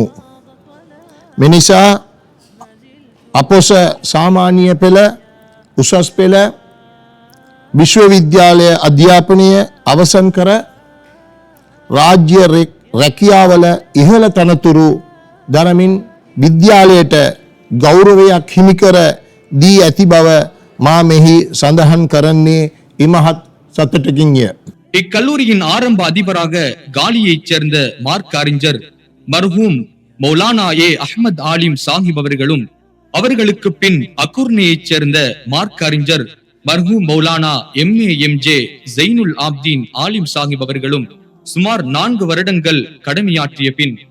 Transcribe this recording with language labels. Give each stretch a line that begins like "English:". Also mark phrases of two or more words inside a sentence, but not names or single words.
Sinhala: මෙනිසා අපොස සාමාන්‍ය පෙළ, උසස් පෙළ, විශ්වවිද්‍යාලය අධ්‍යාපනය අවසන් කර රාජ්‍ය රැකියාවල ඉහළ තනතුරු දරමින් විද්‍යාලයට ගෞරවයක් හිමිකර දී ඇති බව මා මෙහි සඳහන් කරන්නේ ඉමහත් சத்துட்டக்கிங்க.
Tamil: இக்கல்லூரியின் ஆரம்ப அதிபராக காலியைச் சேர்ந்த மார்க் அறிஞர் மர்ஹூம் மௌலானா அஹ்மத் ஆலிம் சாஹிப் அவர்களும், அவர்களுக்கு பின் அகுர்னேயைச் சேர்ந்த மார்க் அறிஞர் மர்ஹூம் மௌலானா MA ஜைனுல் ஆப்தீன் ஆலிம் சாஹிப் அவர்களும் சுமார் 4 வருடங்கள் கடமையாற்றிய பின்